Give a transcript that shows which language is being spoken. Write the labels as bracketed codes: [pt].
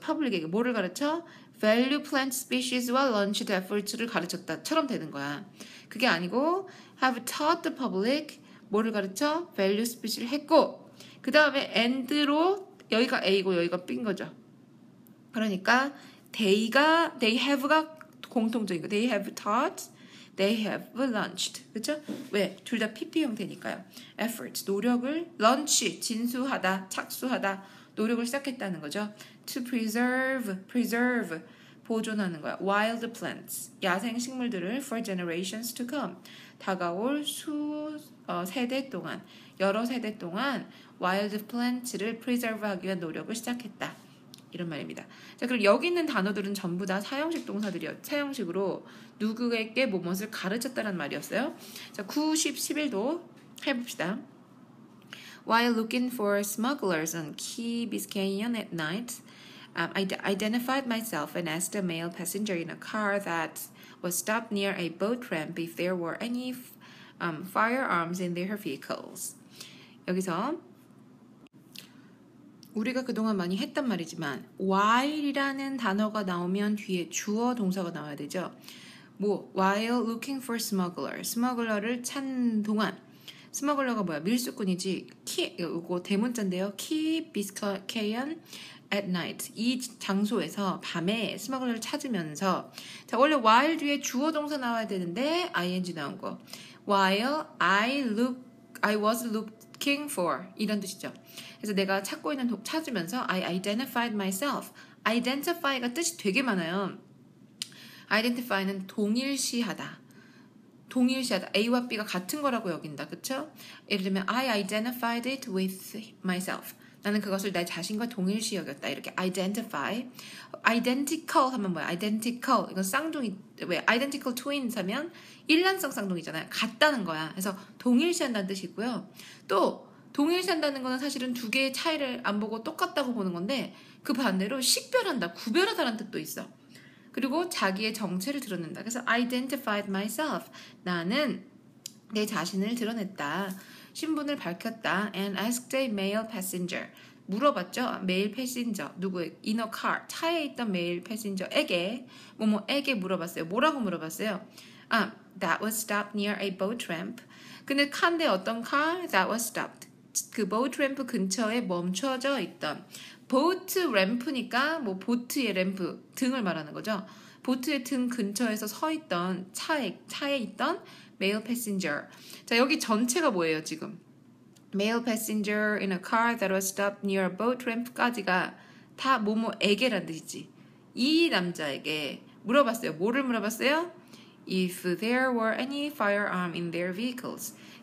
[ko] 퍼블릭에게 뭐를 가르쳐? value plant species와 launched efforts를 가르쳤다처럼 되는 거야. 그게 아니고 [en] have taught the public [ko] 뭐를 가르쳐? value species를 했고 그 다음에 and로 여기가 A고 여기가 B인 거죠. 그러니까 they have가 공통적인 거. [en] They have taught, they have launched. [ko] 그렇죠? 왜? 둘 다 PP 형태니까요. efforts, 노력을 launch, 진수하다, 착수하다, 노력을 시작했다는 거죠. to preserve, 보존하는 거야. wild plants, 야생 식물들을 [en] for generations to come, [ko] 다가올 세대 동안, 여러 세대 동안 wild plants를 preserve하기 위한 노력을 시작했다. 이런 말입니다. 자, 그럼 여기 있는 단어들은 전부 다 사형식 사형식으로 누구에게 무엇을 가르쳤다는 말이었어요. 자, 9, 10, 11도 해봅시다. [en] While looking for smugglers on Key Biscayne at night, I identified myself and asked a male passenger in a car that was stopped near a boat ramp if there were any firearms in their vehicles. [ko] 여기서 우리가 그동안 많이 했단 말이지만 while이라는 단어가 나오면 뒤에 주어 동사가 나와야 되죠. while looking for smuggler를 찾는 동안 스머글러가 뭐야? 밀수꾼이지. 이거 대문자인데요. Key Biscayne at night. 이 장소에서 밤에 스머글러를 찾으면서 자, 원래 while 뒤에 주어 동사 나와야 되는데 ing 나온 거. [en] While I was looking for 이런 뜻이죠. [ko] 그래서 내가 찾으면서 [en] I identified myself. [ko] identify가 뜻이 되게 많아요. identify는 동일시하다. A와 B가 같은 거라고 여긴다. 그쵸? [en] 예를 들면 I identified it with myself. [ko] 나는 그것을 내 자신과 동일시 여겼다. 이렇게 identify. identical 하면 뭐야? identical. 이건 쌍둥이. 왜? identical twins 하면 일란성 쌍둥이잖아요. 같다는 거야. 그래서 동일시한다는 뜻이고요. 또 동일시한다는 거는 사실은 두 개의 차이를 안 보고 똑같다고 보는 건데 그 반대로 식별한다, 구별하다라는 뜻도 있어. 그리고 자기의 정체를 드러낸다. 그래서 identified myself. 나는 내 자신을 드러냈다. 신분을 밝혔다. [en] And asked a male passenger. [ko] 물어봤죠. 메일 패신저. 누구의? [en] In a car. [ko] 차에 있던 메일 패신저에게 뭐뭐에게 물어봤어요. 뭐라고 물어봤어요? [en] That was stopped near a boat ramp. [ko] 근데 칸데 어떤 car? That was stopped. 그 boat ramp 근처에 멈춰져 있던 보트 램프니까 뭐 보트의 램프 등을 말하는 거죠. 보트의 등 근처에서 서 있던 차에 있던 male passenger. 자, 여기 전체가 뭐예요, 지금? [en] male passenger in a car that was stopped near a boat ramp [ko] 까지가 다 뭐뭐에게란 뜻이지. 이 남자에게 물어봤어요. 뭐를 물어봤어요? [en] If there were any firearm in their vehicles.